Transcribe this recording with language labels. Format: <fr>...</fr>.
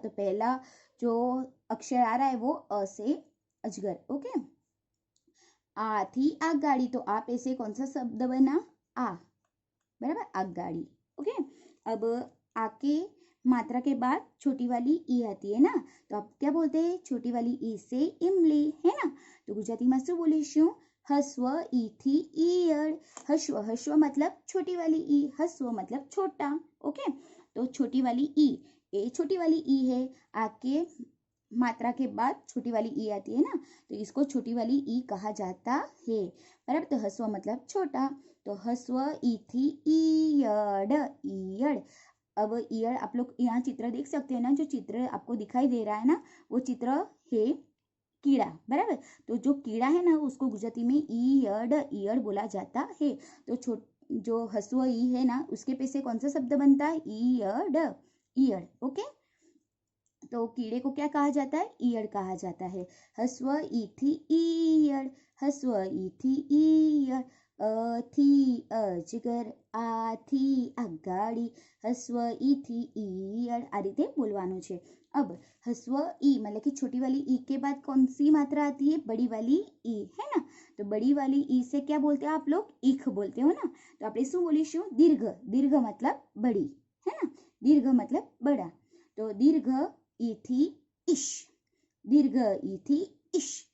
<hi>तो पहला जो अक्षर आ रहा है वो अ से अजगर। ओके।</hi> <gu>आ थी आगगाड़ी,</gu> <hi>तो आ पे से कौन सा शब्द बना? आ, बराबर, आगगाड़ी। ओके। अब आके मात्रा के बाद छोटी वाली ई आती है ना, तो आप क्या बोलते हैं, छोटी वाली ई से इमली, है ना।</hi> <gu>तो गुजरातीમાં શું બોલીશું, હસ્વ ઈથી ઈયળ।</gu> <hi>હસ્વ मतलब छोटी वाली ई, हस्व मतलब छोटा। ओके, तो छोटी वाली ई, ये छोटी वाली ई है, आके मात्रा के बाद छोटी वाली ई आती है ना, तो इसको छोटी वाली ई कहा जाता है, बराबर। तो हस्व मतलब छोटा, तो</hi> <gu>हस्व ई थी ईयड़, ईयड़।</gu> <hi>अब ईयड़ आप लोग यहाँ चित्र देख सकते हैं ना, जो चित्र आपको दिखाई दे रहा है ना, वो चित्र है कीड़ा, बराबर। तो जो कीड़ा है ना, उसको गुजराती में ईयड़, ईयड़ बोला जाता है। तो जो हस्व ई है ना, उसके पे से कौन सा शब्द बनता है, ईयड़, ईयड़। ओके, तो कीड़े को क्या कहा जाता है, ईयड़ कहा जाता है।</hi> <gu>हस्व ई थी ईयड़, हस्व ई थी ईयड़। थी અજગર, આથી આગાડી, હસ્વ ઈથી ઈયળ, આ રીતે બોલવાનું છે।</gu> <hi>अब हस्व ई मतलब कि छोटी वाली ई के बाद कौन सी मात्रा आती है, बड़ी वाली ई, है ना। तो बड़ी वाली ई से क्या बोलते हैं आप लोग, ईख बोलते हो ना। तो</hi> <gu>આપણે શું બોલીશું,</gu> <hi>दीर्घ, दीर्घ मतलब बड़ी, है ना, दीर्घ मतलब बड़ा।</hi> <gu>तो दीर्घ ई थी ईश, दीर्घ ई थी ईश।</gu>